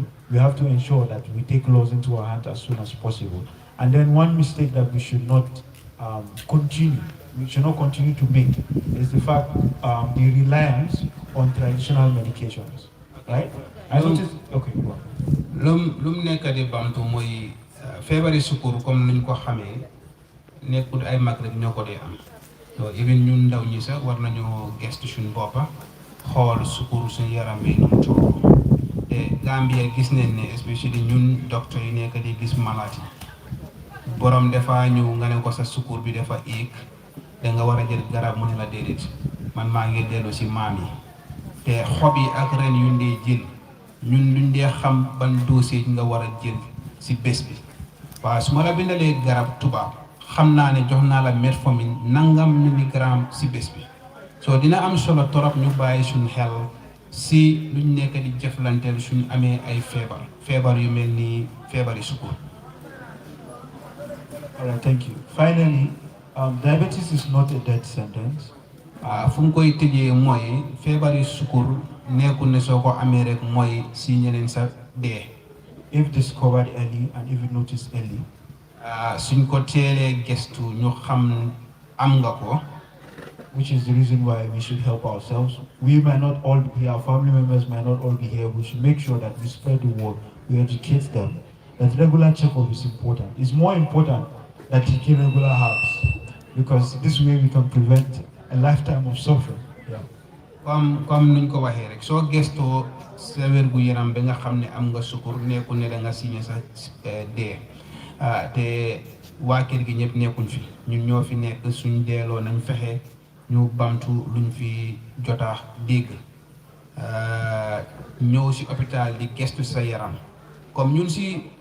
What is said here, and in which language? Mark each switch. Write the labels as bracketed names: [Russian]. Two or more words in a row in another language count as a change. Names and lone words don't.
[English] We have to ensure that we take laws into our hands as soon as possible. And then one mistake that we should not continue to make is the fact the reliance on traditional medications, right? I noticed. Okay, go on. [Wolof] lum nekk di bamtu mooy feebari sukkur comme niñ ko xamee nekkul ay mag rek ñoo ko dee am [English] so even [Wolof] ñun ndaw ñi sax war nañoo gestu suñ boppa xool sukkur suñ yaram bi nu mu toll te Gambia gis nañ ne especially ñun docteur yi nekk di gis malade yi borom dafa ñëw nga ne ko sa sukkur bi dafa éeg da nga war a jël garab mu ne la déedéet man maa ngi dellu si maam yi te xob yi ak ren yu ndee jël ñun luñ dee xam ban dosage nga war a jël si bés bi waaw su ma la bindalee garab tubaab xam naa ne jox naa la metformine nangam milligramme si bés bi soo dina am solo torop ñu bàyyi suñ xel si luñ nekk di jëflanteel suñ amee ay feebar yu mel ni feebari sukkur. [English] All right, thank you. Finally, diabetes is not a death sentence. [Wolof] fu mu koy tëjee mooy feebari sukkur nekkul ne soo ko amee rek mooy si ñeneen sa dee. [English] If discovered early and if noticed early. [Wolof] suñ ko teelee gestu ñu xam am nga ko. [English] Which is the reason why we should help ourselves. We might not all be here, our family members might not all be here. We should make sure that we spread the word, we educate them. That regular checkup is important. It's more important than taking regular herbs, because this way we can prevent a lifetime of suffering. Yeah. [Wolof] comme nuñ ko waxee rek soo gestoo sa wér gu yaram ba nga xam ne am nga sukkur nekku ne da nga signé sa dee te waa kër gi ñëpp nekkuñ fi ñun ñoo fi nekk suñ deeloo nañ fexe ñu bamtu luñ fi jotaa dégg ñëw si hôpital di gestu sa yaram comme ñun si